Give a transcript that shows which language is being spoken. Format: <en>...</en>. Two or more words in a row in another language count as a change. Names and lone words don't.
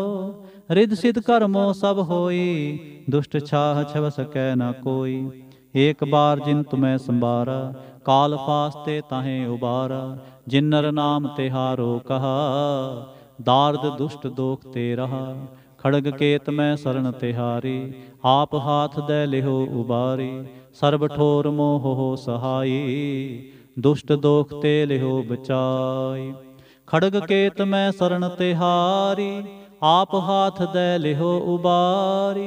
<bra>रिद सिद्ध कर्मो सब होई, दुष्ट छाह छव सकै न कोई। एक बार जिन तुम्हें संबारा, काल फास्ते ताहें उबारा। जिन नर नाम तिहारो कहा, दार्द दुष्ट दोख ते रहा। ਖੜਗ ਕੇਤ ਮੈਂ ਸਰਣ ਤਿਹਾਰੀ, ਆਪ ਹਾਥ ਦੈ ਲਿਹੋ ਉਬਾਰੀ। ਸਰਬ ਠੋਰ ਮੋਹ ਸਹਾਈ, ਦੁਸ਼ਟ ਦੋਖ ਤੇ ਲਿਹੋ ਬਚਾਈ। ਖੜਗ ਕੇਤ ਮੈਂ ਸਰਣ ਤਿਹਾਰੀ, ਆਪ ਹਾਥ ਦੈ ਲਿਹੋ ਉਬਾਰੀ।</bra>